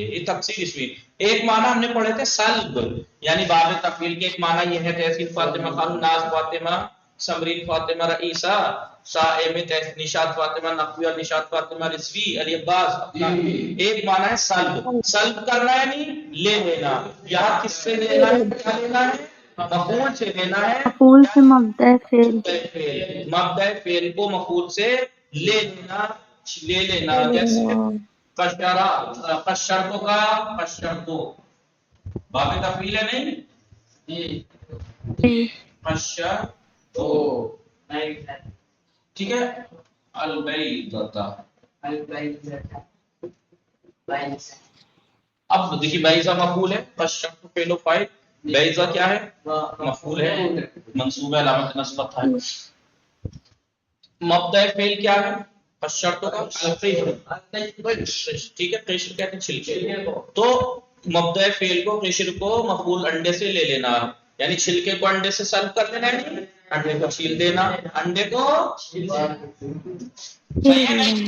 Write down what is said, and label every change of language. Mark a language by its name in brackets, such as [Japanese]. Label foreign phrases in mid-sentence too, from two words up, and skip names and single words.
[Urdu] یہ تفسیر اس میں ایک معنی ہم نے پڑھے تھے سلب، یعنی باب تفعیل کے ایک معنی یہ ہے تحسین فاطمہ خانم، ناز فاطمہ، سمرین فاطمہ رئیسہ، صاحب نشاط فاطمہ نقوی اور نشاط فاطمہ رضوی، علی عباس. ایک معنی ہے سلب، سلب کرنا یعنی لے لینا. یہاں کس سے لینا ہے؟ کیا لینا ہے؟ مفعول سے لینا ہے. مفعول سے مبدأ فعل. مبدأ فعل کو مفعول سے لے لینا، لے لینا. جیسے قشرا، قشرتو کا قشرتو باب تفعیل ہے نہیں؟ جی. قشرتو، ٹھیک ہے. البیضۃ، اب دیکھیے بیضہ مفعول ہے، قشرتو فعل و فاعل، بیضہ کیا ہے؟ مفعول ہے. منصوب علامت نصب تھا. مبدأ فعل کیا ہے؟ پس شرطوں کا قشر. ٹھیک ہے، قشر کہتے ہیں چھلکے. تو مبدأ فعل کو قشر کو مفعول انڈے سے لے لینا، یعنی چھلکے کو انڈے سے سلب کر دینا ہے، انڈے کو چھیل دینا، انڈے کو صحیح ہے نہیں.